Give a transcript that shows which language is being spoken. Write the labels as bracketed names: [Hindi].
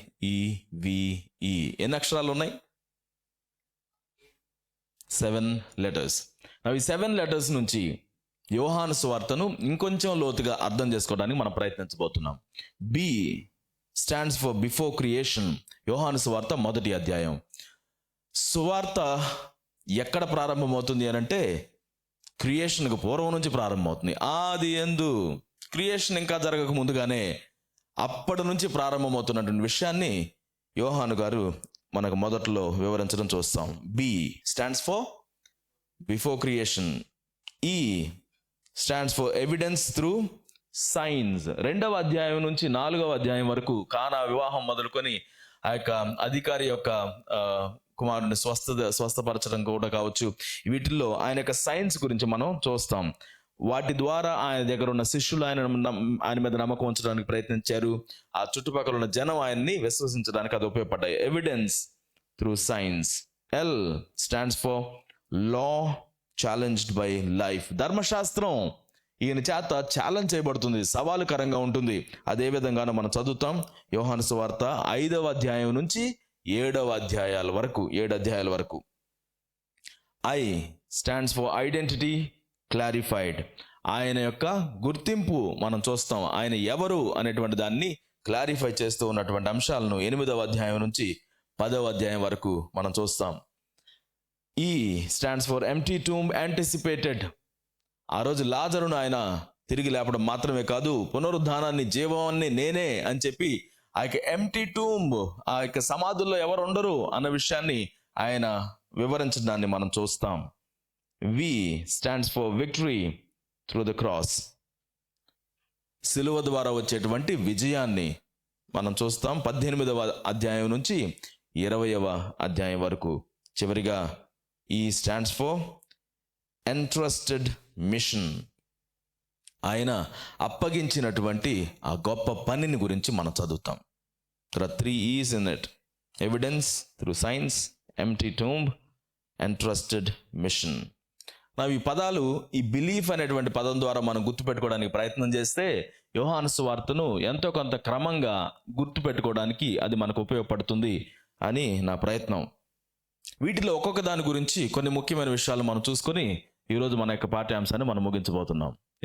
[Telugu] BELIEVE. ఎన్ని అక్షరాలు ఉన్నాయి? 7 letters. ఈ 7 letters నుంచి యోహాను సువార్తను ఇంకొంచెం లోతుగా అర్థం చేసుకోవడానికి మనం ప్రయత్నించబోతున్నాం. [English] B stands for before creation. [Telugu] యోహాను సువార్త మొదటి అధ్యాయం. సువార్త ఎక్కడ ప్రారంభమవుతుంది అనంటే క్రియేషన్కు పూర్వం నుంచి ప్రారంభమవుతుంది. ఆది యందు, క్రియేషన్ ఇంకా జరగక ముందుగానే అప్పటి నుంచి ప్రారంభమవుతున్నటువంటి విషయాన్ని యోహాను గారు మనకు మొదట్లో వివరించడం చూస్తాం. [English] B stands for before creation. E stands for evidence through science. [Telugu] 2వ అధ్యాయం నుంచి 4వ అధ్యాయం వరకు కానా వివాహం మొదలుకొని ఆ యొక్క అధికారి యొక్క కుమారుని స్వస్థపరచడం కూడా కావచ్చు, వీటిల్లో ఆయన యొక్క సైన్స్ గురించి మనం చూస్తాం. వాటి ద్వారా ఆయన దగ్గర ఉన్న శిష్యులు ఆయన మీద నమ్మకం ఉంచడానికి ప్రయత్నించారు. ఆ చుట్టుపక్కల ఉన్న జనం ఆయన్ని విశ్వసించడానికి అది ఉపయోగపడ్డాయి. Evidence through science. [English] L stands for law challenged by life. [Telugu] ధర్మశాస్త్రం ఈయన చేత ఛాలెంజ్ చేయబడుతుంది, సవాలుకరంగా ఉంటుంది. అదే విధంగానే మనం చదువుతాం యోహాను సువార్త 5వ అధ్యాయం నుంచి 7వ అధ్యాయాల వరకు, 7 అధ్యాయాల వరకు. [English] I stands for identity clarified. [Telugu] ఆయన యొక్క గుర్తింపు మనం చూస్తాం. ఆయన ఎవరు అనేటువంటి దాన్ని క్లారిఫై చేస్తూ ఉన్నటువంటి అంశాలను 8వ అధ్యాయం నుంచి 10వ అధ్యాయం వరకు మనం చూస్తాం. [English] E stands for empty tomb anticipated. [Telugu] ఆ రోజు లాజరును ఆయన తిరిగి లేపడం మాత్రమే కాదు, పునరుద్ధానాన్ని, జీవాన్ని నేనే అని చెప్పి ఆ యొక్క ఎంప్టీ టూంబ్, ఆ యొక్క సమాధుల్లో ఎవరు ఉండరు అన్న విషయాన్ని ఆయన వివరించడాన్ని మనం చూస్తాం. [English] V stands for victory through the cross. [Telugu] సిలువ ద్వారా వచ్చేటువంటి విజయాన్ని మనం చూస్తాం 18వ అధ్యాయం నుంచి 20వ అధ్యాయం వరకు. [English] చివరిగా E stands for entrusted mission. [Telugu] ఆయన అప్పగించినటువంటి ఆ గొప్ప పనిని గురించి మనం చదువుతాం. [English] There are 3 E's in it. Evidence through science, empty tomb, entrusted mission. [Telugu] ఈ పదాలు, ఈ బిలీఫ్ అనేటువంటి పదం ద్వారా మనం గుర్తుపెట్టుకోవడానికి ప్రయత్నం చేస్తే యోహాను సువార్తను ఎంతో కొంత క్రమంగా గుర్తుపెట్టుకోవడానికి అది మనకు ఉపయోగపడుతుంది అని నా ప్రయత్నం. వీటిలో ఒక్కొక్క దాని గురించి కొన్ని ముఖ్యమైన విషయాలు మనం చూసుకొని ఈరోజు మన యొక్క పాఠ్యాంశాన్ని మనం ముగించబోతున్నాం.